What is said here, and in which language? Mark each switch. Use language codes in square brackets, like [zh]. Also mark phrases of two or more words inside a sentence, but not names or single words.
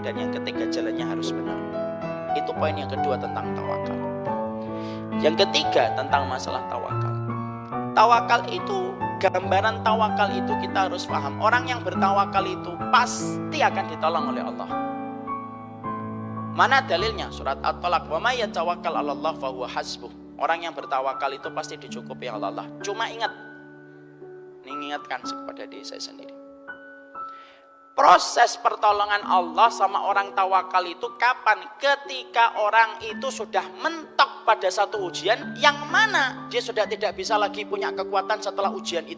[id] Dan yang ketiga, jalannya harus benar. Itu poin yang kedua tentang tawakal. Yang ketiga tentang masalah tawakal. Tawakal itu, gambaran tawakal itu kita harus paham. Orang yang bertawakal itu pasti akan ditolong oleh Allah. Mana dalilnya? Surat At-Talaq, [ar] وَمَن يَتَوَكَّلْ عَلَى اللَّهِ فَهُوَ حَسْبُهُ. [id] Orang yang bertawakal itu pasti dicukupi oleh Allah. Cuma ingat, ini mengingatkan kepada diri saya sendiri. Proses pertolongan Allah sama orang tawakal itu kapan? Ketika orang itu sudah mentok pada satu ujian yang mana dia sudah tidak bisa lagi punya kekuatan setelah ujian itu.